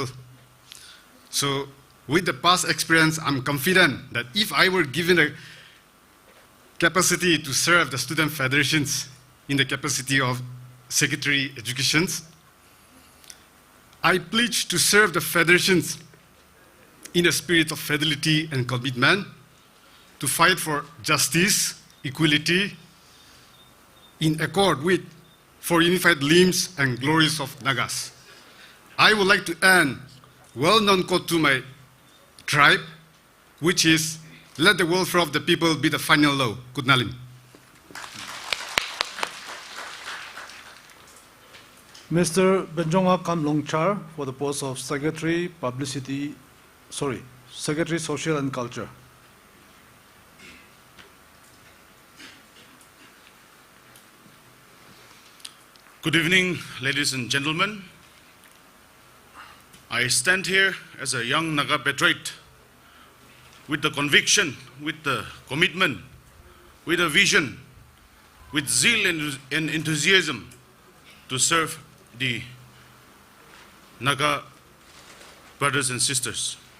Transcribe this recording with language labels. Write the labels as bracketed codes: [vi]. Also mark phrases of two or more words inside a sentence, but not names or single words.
[en] So with the past experience, I'm confident that if I were given a capacity to serve the student federations in the capacity of Secretary Education, I pledge to serve the federations in a spirit of fidelity and commitment to fight for justice, equality, in accord with for unified limbs and glories of Nagas. I would like to end well-known quote to my tribe, which is, "Let the welfare of the people be the final law." Kutnalim. Mr. Benjonga Kamlongchar for the post of Secretary Social and Culture. Good evening, ladies and gentlemen. I stand here as a young Naga patriot with the conviction, with the commitment, with a vision, with zeal and enthusiasm to serve the Naga brothers and sisters.